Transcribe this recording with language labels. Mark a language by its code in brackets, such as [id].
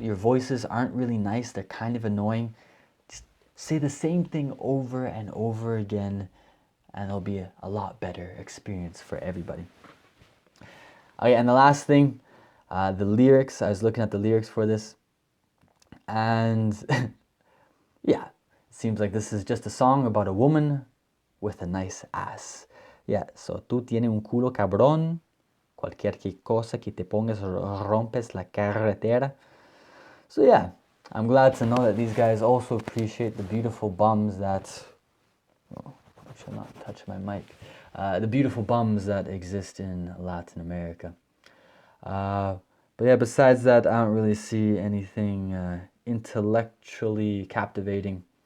[en] Your voices aren't really nice. They're kind of annoying. Just say the same thing over and over again, and it'll be a lot better experience for everybody. Okay, and the last thing, the lyrics. I was looking at the lyrics for this, and yeah, it seems like this is just a song about a woman with a nice ass. [es] Yeah, so tú tienes un culo cabrón, cualquier cosa que te pongas rompes la carretera. [en] So yeah, I'm glad to know that these guys also appreciate the beautiful bums that, oh, I shall not touch my mic, the beautiful bums that exist in Latin America. But yeah, besides that, I don't really see anything intellectually captivating.